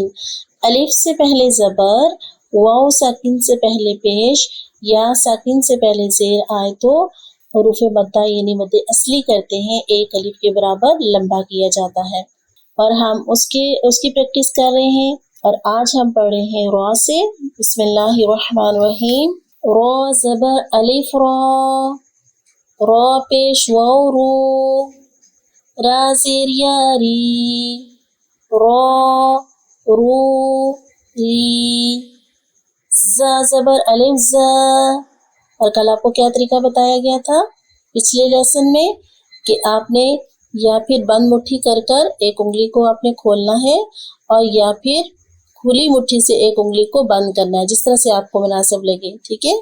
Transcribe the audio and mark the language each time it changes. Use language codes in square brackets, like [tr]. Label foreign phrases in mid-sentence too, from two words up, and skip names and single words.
[ur] الف سے پہلے زبر، واو ساکن سے پہلے پیش، یا ساکن سے پہلے زیر آئے تو حروف مدہ یعنی مد اصلی کرتے ہیں، ایک الف کے برابر لمبا کیا جاتا ہے، اور ہم اس کی پریکٹس کر رہے ہیں۔ اور آج ہم پڑھ رہے ہیں را سے۔ [ar] بسم اللہ الرحمن الرحیم۔ [ur] را زبر الف را، را پیش واو رو، را زیر یا ری، را رو ری۔ زا زبر الف زا، اور کل آپ کو کیا طریقہ بتایا گیا تھا پچھلے لیسن میں کہ آپ نے یا پھر بند مٹھی کر ایک انگلی کو آپ نے کھولنا ہے، اور یا پھر کھلی مٹھی سے ایک انگلی کو بند کرنا ہے، جس طرح سے آپ کو مناسب لگے، ٹھیک ہے۔